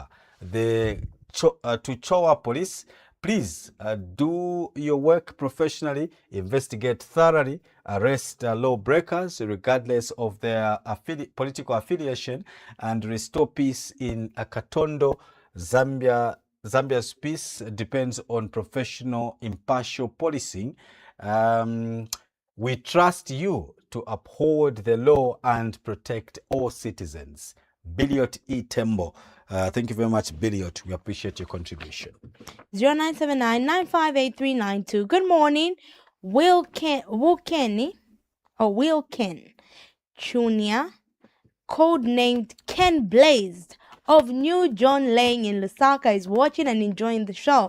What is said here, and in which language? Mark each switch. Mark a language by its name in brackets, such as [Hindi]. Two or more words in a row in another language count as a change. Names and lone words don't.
[English] To Chowa Police, please do your work professionally, investigate thoroughly, arrest lawbreakers regardless of their political affiliation, and restore peace in Katondo. Zambia's peace depends on professional, impartial policing. We trust you to uphold the law and protect all citizens. Billiot E. Tembo. Thank you very much, Billiot. We appreciate your contribution. 0979958392. Good morning, Will Ken Junior, codenamed Ken Blazed of New John Lane in Lusaka, is watching and enjoying the show.